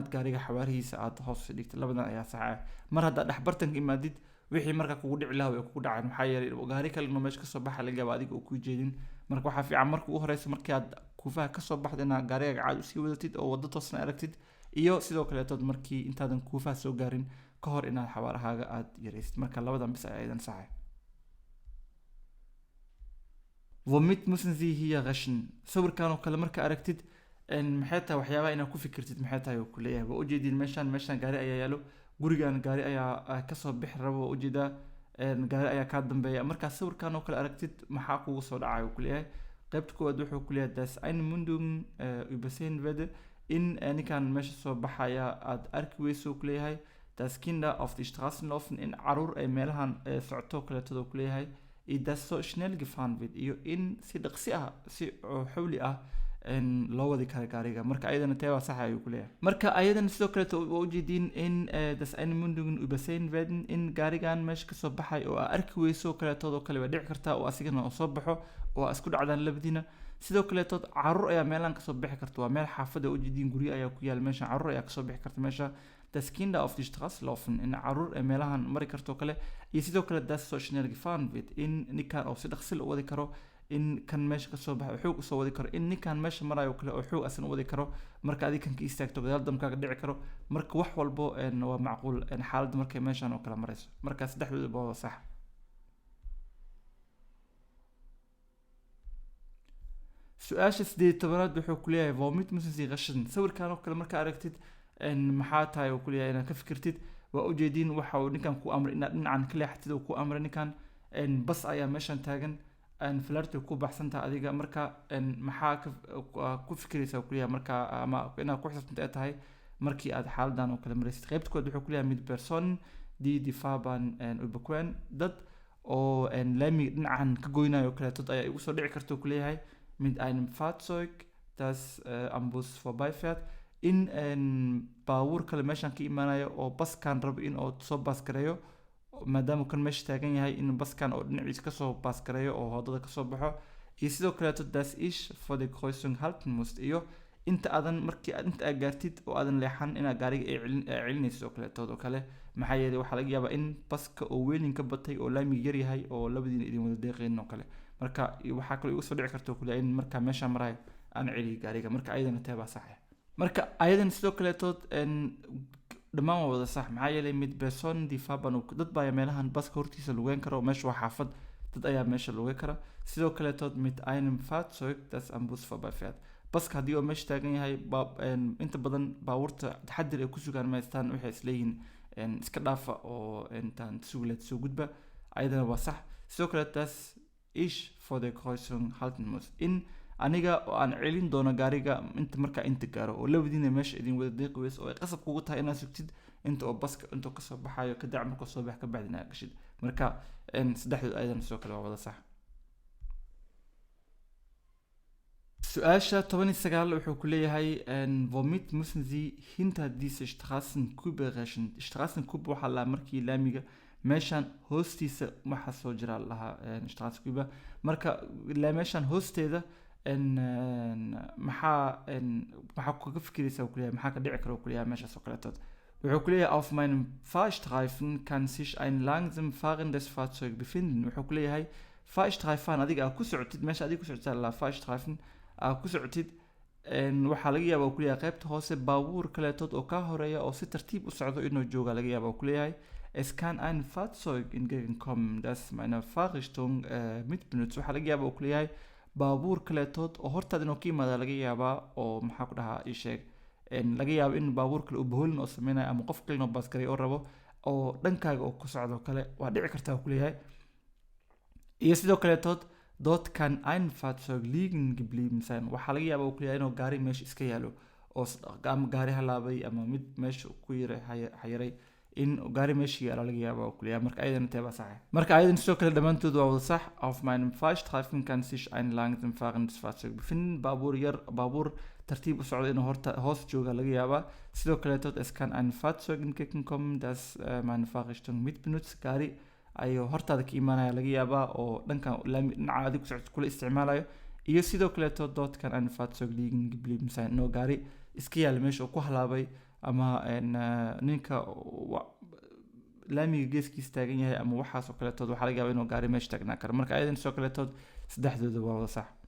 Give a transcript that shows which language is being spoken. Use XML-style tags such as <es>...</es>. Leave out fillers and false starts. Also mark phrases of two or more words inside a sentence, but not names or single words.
<so>gaariga xawaarihiisa aad hoos dhigtid labadan ayaa sax mar haddaad dhex bartanka imaadid wixii markaa kugu dhici lahaa way kugu dhaceen maxaa yeelay gaari kale inuu meesha kasoo baxa laga yaaba adiga oo ku jeedin marka waxaa fiican marka ugu horeysa markii aad kuufaha kasoo baxda inaad gaarigaaga caad usii wadatid oo waddo toosna aragtid iyo sidoo kaleetood markii intaadan kuufaha soo gaarin ka hor inaad xawaarahaaga aad yaraysid marka labadan bis ayaa idan saxay</so> <de>womit müssen Sie hier rechnen</de> <so>sawirkan oo kale marka aragtid maxay tahay waxyaabaha inaad ku fikirtid maxay tahay oo ku leeyahay waa ujeedin meeshaan gaari ayaa yaalo gurigan gaari ayaa kasoo bixi rabo waa ujeedaa gaari ayaa kaa dambeeya markaa sawirkan oo kale aragtid maxaa kugu soo dhacay uu ku leeyahay qaybta koowaad wuxuu ku leeyahay</so> <de>das eine Mündung übersehen</de> <so>werde in ninkan meesha soo baxaya aad arki weyso ku leeyahay</so> <de>das Kinder auf die Straßen laufen</de> <so>in caruur ay meelahan socoto kaleetooda ku leeyahay</so> <de>das so schnell gefahren wird</de> <so>iyo in si dhaqsi ah si xawli ah loo wadi kara gaariga marka ayadana teebaa sax ayuu ku leeyahay marka ayadana sidoo kaleeto waa ujeediin in</so> <de>das eine Mündung übersehen werden</de> <so>in gaarigan meesha kasoo baxay oo aa arki weyso kaleetoodoo kale waa dhici kartaa oo asigana oo soo baxo oo aa isku dhacdaan labadiina sidoo kaleetood caruur ayaa meelaan kasoo bixi karta waa meel xaafada ujeediin guryo ayaa ku yaal meesha caruur ayaa kasoo bixi karta meesha</so> <de>das Kinder auf die Straße laufen</de> <so>in caruur ee meelahan mari karto kale iyo sidoo kale</so> <de>das so schnell gefahren wird</de> <so>in ninkan oo si dhaqsi loo wadi karo in kan meesha kasoo baxay xoog usoo wadi karo in ninkan meesha marayo kale oo xoog asan u wadi karo marka adiga kan ka istaagto gadaal damkaaga dhici karo marka wax walbo waa macquul xaaladda markay meeshan oo kale marayso marka saddexdooda waa sax su-aasha 18aad wuxuu ku leeyahay</so> <de>womit müssen Sie rechnen</de> <so>sawirkan oo kale marka aragtid maxaa tahay uu ku leeyahay inaad ka fikirtid waa ujeediin waxa uu ninkan ku amray inaad dhinacan ka leexatid uu ku amray ninkan bas ayaa meeshan taagan flarti ku baxsantaha adiga marka maxaa ku fikiraysaa ku leeyahay marka ama inaad ku xisaabtanta ay tahay markii aad xaaladan oo kale maraysid qaybta kood wuxuu ku leeyahay</so> <de>mid person die Fahrbahn überqueren</de> <so>dad oo laamiga dhinacan ka goynayo kaleetood ayaa igu soo dhici karta ku leeyahay</so> <de>mit einem Fahrzeug das am Bus vorbeifährt</de> <so>in baabuur kale meeshan ka imaanayo oo baskan rabo in uu soo baas gareeyo maadaama kan meesha taagan yahay in baskan oo dhinaciisa kasoo baas gareeyo oo wadada kasoo baxo iyo sidoo kaleeto</so> <de>das ich vor der Kreuzung halten musst</de> <so>iyo inta aadan markii inta aad gaartid oo aadan leexan inaad gaariga ay celinayso oo kaleetood oo kale maxaa yeelay waxaa laga yaabaa in baska oo weelin ka batay oo laamiga yar yahay oo labadiina idin wada deeqeen oo kale marka waxaa kaloo igu soo dhici karta kule in marka meesha marayo aan celiyo gaariga marka ayadana teebaa sax marka ayadan sidoo kaleetood dhammaan waa wada sax maxaa yeelay</so> <de>mid person die Fahrbahn</de> <so>dad baa meelahan baska hortiisa lugeyn kara oo meesha waa xaafad dad ayaa meesha lugeyn kara sidoo kale tood</so> <de>mit einem Fahrzeug das am Bus vorbeifährt</de> <so>baska haddii oo meesha taagan yahay inta badan baabuurta taxadir ay ku sugaan maystaan waxay isleeyihiin iska dhaafa oo intaan suuleed soo gudba ayadana waa sax sidoo kale</so> <de>das ich vor der Kreuzung halten muss</de> <so>in aniga oo aan celin doono gaariga inta markaa inta gaaro oo labadiina meesha idin wada deeqi weys oo ay qasab kugu tahay inaad sugtid inta oo baska inta ka soo baxayo ka dac marka soo bax ka bacdina gashid marka saddexdood ayadana soo kale waa wada sax su'aasha 19 wuxuu ku leeyahay</so> <de>womit müssen Sie hinter diese Straßenkübe rechnen</de> <so>Straßenkübe waxa la markii laamiga meeshan hoostiisa waxa soo jira laha Straßenkübe marka la meeshan hoosteeda maxaa ku fikiraysaa ku leeyahay maxaa ka dhici karo ku leeyahay meesha soo kaleeto wuxuu ku leeyahay</so> <de>auf meinem Fahrstreifen kann sich ein langsam fahrendes Fahrzeug befinden</de> <so>wuxuu ku leeyahay Fahrstreifen adiga ku socotid meesha adiga ku socotid la Fahrstreifen ku socotid waxaa laga yaabaa ku leeyahay qaybta hoose baabuur kaleetood oo ka horeeya oo si tartiib u socdo inuu jooga laga yaabaa ku leeyahay</so> <de>es kann ein Fahrzeug entgegenkommen das meine Fahrrichtung mitbenutzt</de> <so>waxaa laga yaabaa ku leeyahay baabuur kaleetood oo hortaad inuu ka yimaada laga yaabaa oo maxaa ku dhahaa ii sheeg laga yaabo in baabuur kale uu bahoolin oo sameynayo ama qof kale inuu baasgaray oo rabo oo dhankaaga oo ku socdo kale waa dhici kartaa ku leeyahay iyo sidoo kaleetood</so> <de>dort kann ein Fahrzeug liegen geblieben sein</de> <so>waxaa laga yaabaa ku leeyahay inuu gaari meesha iska yaalo oo ama gaari halaabay ama mid meesha ku yaray in gaari meesha yaala laga yaabaa ku leeyahay marka ayadana teeba sax marka ayadana sidoo kale dhammaantood waa wada sax</so> <de>auf meinem Fahrstreifen kann sich ein langsam fahrendes Fahrzeug befinden</de> <so>baabuur tartiib u socdo inuu horta hoos jooga laga yaabaa sidoo kale</so> <de>es kann ein Fahrzeug entgegenkommen das meine Fahrrichtung mitbenutzt</de> <so>gaari ayuu hortaada ka imaanaya laga yaabaa oo dhankan dhinaca adiga ku socod kula isticmaalayo iyo sidoo kale</so> <de>dort kann ein Fahrzeug liegen geblieben sein</de> <so>inuu gaari iska yaala meesha oo ku halaabay ama ninka laamiga geeskiisa taagan yahay ama waxaas oo kaleetood waxaa laga yaabaa inuu gaari meesha taagnaa karo marka ayadan sidoo kaleetood saddexdooda waa wada sax</so>